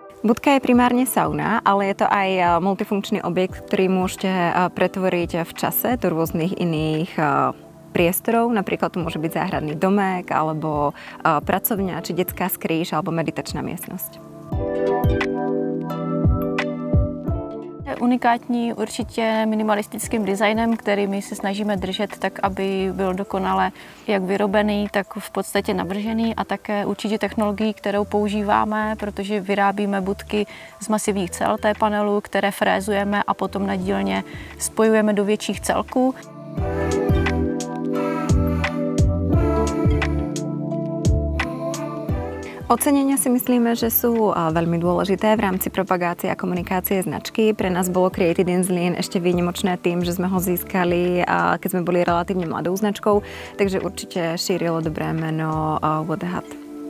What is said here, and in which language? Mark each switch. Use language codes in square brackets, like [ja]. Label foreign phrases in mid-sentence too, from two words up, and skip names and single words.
[sk] Budka je primárne sauna, ale je to aj multifunkčný objekt, ktorý môžete pretvoriť v čase do rôznych iných priestorov. Napríklad tu môže byť záhradný domek, alebo pracovňa, či detská skrýš, alebo meditačná miestnosť. [cs] Unikátní určitě minimalistickým designem, který my se snažíme držet tak, aby byl dokonale jak vyrobený, tak v podstatě navržený, a také určitě technologií, kterou používáme, protože vyrábíme budky z masivních cel té panelu, které frézujeme a potom na dílně spojujeme do větších celků. [sk] Ocenenia si myslíme, že sú veľmi dôležité v rámci propagácie a komunikácie značky. Pre nás bolo Created in Zlín ešte výnimočné tým, že sme ho získali, keď sme boli relatívne mladou značkou, takže určite šírilo dobré meno What the Hut.